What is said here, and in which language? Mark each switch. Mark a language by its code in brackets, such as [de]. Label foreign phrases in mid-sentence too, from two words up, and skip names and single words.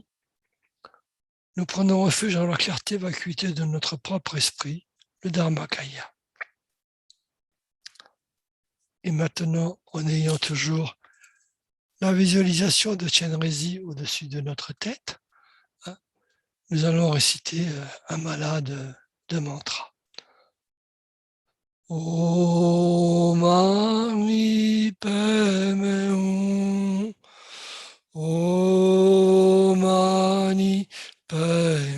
[fr] Nous prenons refuge dans la clarté vacuité de notre propre esprit, le Dharmakaya. Et maintenant, en ayant toujours la visualisation de Chenrezig au-dessus de notre tête, nous allons réciter un mala de mantra. [sa] ॐ मणि पद्मे हूँ. ॐ मणि पद्मे